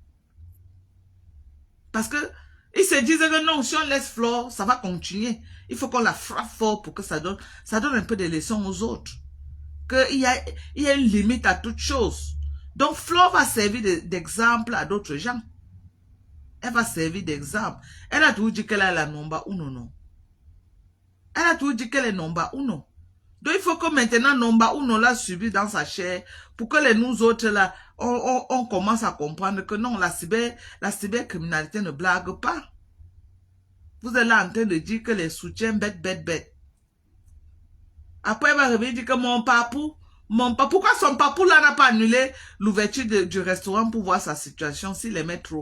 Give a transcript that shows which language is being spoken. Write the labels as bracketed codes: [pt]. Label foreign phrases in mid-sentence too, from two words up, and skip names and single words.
[fr] Parce que ils se disent que non, si on laisse Flore, ça va continuer. Il faut qu'on la frappe fort pour que ça donne un peu de leçons aux autres. Qu'il y a une limite à toute chose. Donc Flore va servir d'exemple à d'autres gens. Elle va servir d'exemple. Elle a toujours dit qu'elle est la number uno, non. Elle a toujours dit qu'elle est number uno. Donc il faut que maintenant number uno l'a subi dans sa chair pour que nous autres là, on commence à comprendre que non, la cybercriminalité ne blague pas. Vous êtes là en train de dire que les soutiens bête. Après, elle va revenir et dire que mon papou, pourquoi son papou là n'a pas annulé l'ouverture du restaurant pour voir sa situation s'il aimait trop?